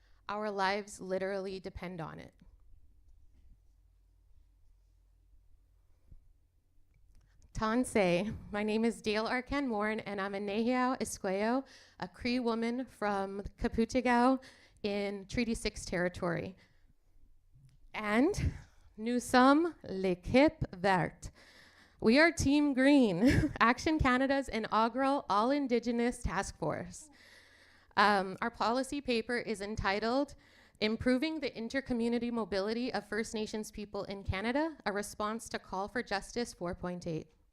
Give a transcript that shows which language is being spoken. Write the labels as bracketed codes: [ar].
[en] Our lives literally depend on it. Tansei. My name is Dale Arcan Morin, and I'm a Nehiao Esqueo, a Cree woman from Kaputagao in Treaty 6 territory. [fr] And nous sommes l'équipe verte. [en] We are Team Green, Action Canada's inaugural all-Indigenous task force. Our policy paper is entitled Improving the Intercommunity Mobility of First Nations People in Canada, a response to Call for Justice 4.8.